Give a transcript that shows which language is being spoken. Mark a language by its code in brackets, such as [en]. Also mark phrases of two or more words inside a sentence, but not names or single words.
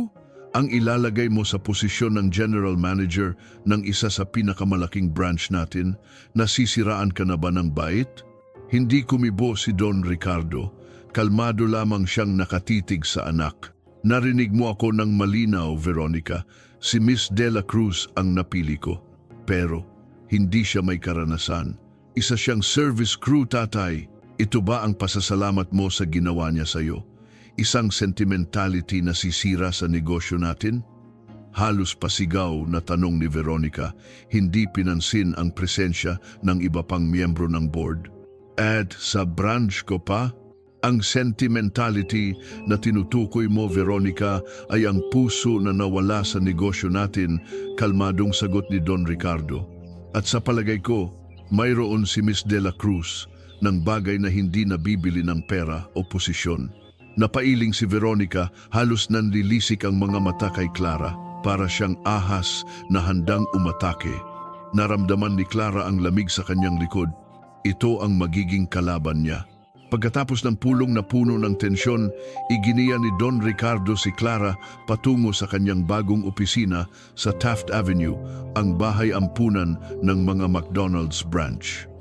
[tl] Ang ilalagay mo sa posisyon ng [en] general manager [tl] ng isa sa pinakamalaking branch natin? Nasisiraan ka na ba ng bait? Hindi kumibo si Don Ricardo. Kalmado lamang siyang nakatitig sa anak. Narinig mo ako ng malinaw, Veronica. Si Miss de la Cruz ang napili ko. Pero hindi siya may karanasan. Isa siyang [en] service crew, [tl] tatay. Ito ba ang pasasalamat mo sa ginawa niya sa'yo? Isang sentimentality na sisira sa negosyo natin? Halos pasigaw na tanong ni Veronica, hindi pinansin ang presensya ng iba pang miyembro ng board. At sa branch ko pa? Ang sentimentality na tinutukoy mo, Veronica, ay ang puso na nawala sa negosyo natin, kalmadong sagot ni Don Ricardo. At sa palagay ko, mayroon si Miss de la Cruz ng bagay na hindi nabibili ng pera o posisyon. Napailing si Veronica, halos nanlilisik ang mga mata kay Clara, para siyang ahas na handang umatake. Naramdaman ni Clara ang lamig sa kanyang likod. Ito ang magiging kalaban niya. Pagkatapos ng pulong na puno ng tensyon, iginiya ni Don Ricardo si Clara patungo sa kanyang bagong opisina sa Taft Avenue, ang bahay ampunan ng mga McDonald's branch.